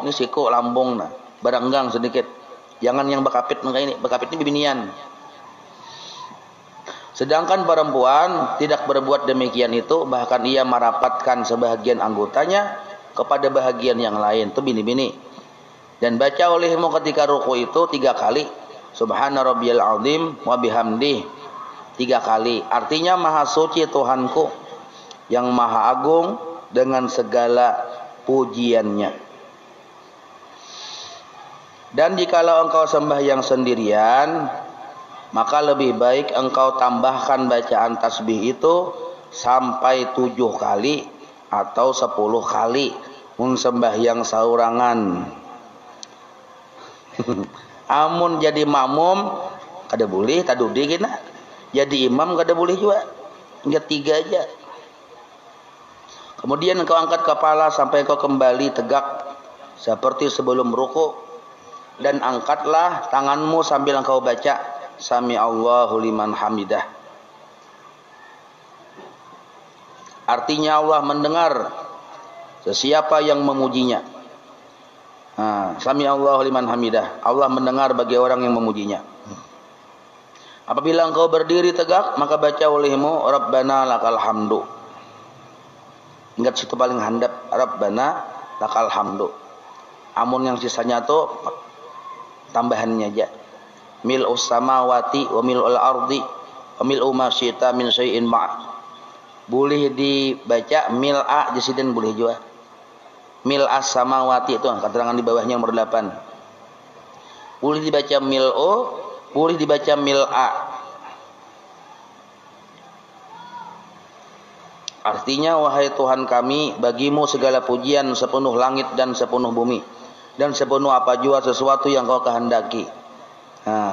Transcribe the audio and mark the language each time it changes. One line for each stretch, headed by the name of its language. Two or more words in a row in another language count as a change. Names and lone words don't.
Banjar: Ini siku lambung, nah, berenggang sedikit. Jangan yang bekapit kayak ini. Bekapit ini bibinian.
Indonesian: Sedangkan perempuan tidak berbuat demikian itu, bahkan ia merapatkan sebahagian anggotanya kepada bahagian yang lain.
Banjar: Itu bini-bini.
Indonesian: Dan baca olehmu ketika ruku itu 3 kali.
Arabic: Subhana rabbiyal azim wa bihamdih
Indonesian: 3 kali. Artinya maha suci Tuhanku yang maha agung dengan segala pujiannya. Dan jikalau engkau sembahyang sendirian, maka lebih baik engkau tambahkan bacaan tasbih itu sampai 7 kali atau 10 kali
Banjar: mun sembahyang saurangan. Amun jadi makmum kada boleh tadudi kena. Jadi imam kada boleh juga. Hingga 3 aja.
Indonesian: Kemudian engkau angkat kepala sampai engkau kembali tegak seperti sebelum ruku, dan angkatlah tanganmu sambil engkau baca
Arabic: Sami Allahu liman hamidah.
Indonesian: Artinya Allah mendengar sesiapa yang memujinya.
Arabic: Sami Allahu liman hamidah.
Indonesian: Allah mendengar bagi orang yang memujinya. Apabila engkau berdiri tegak, maka baca olehmu
Arabic: Rabbana lakal hamdu.
Banjar: Ingat situ paling handap,
Arabic: Rabbana lakal hamdu.
Banjar: Amun yang sisanya tuh tambahannya aja.
Arabic: Mil'us samawati wa mil'ul ardi wa mil'u ma syi'ta min syai'in ma'.
Indonesian: Boleh dibaca mil'a di sini boleh juga. Mil'as samawati itu keterangan di bawahnya nomor 8. Boleh dibaca mil'u, boleh dibaca mil'a. Artinya wahai Tuhan kami, bagimu segala pujian sepenuh langit dan sepenuh bumi dan sepenuh apa jua sesuatu yang kau kehendaki.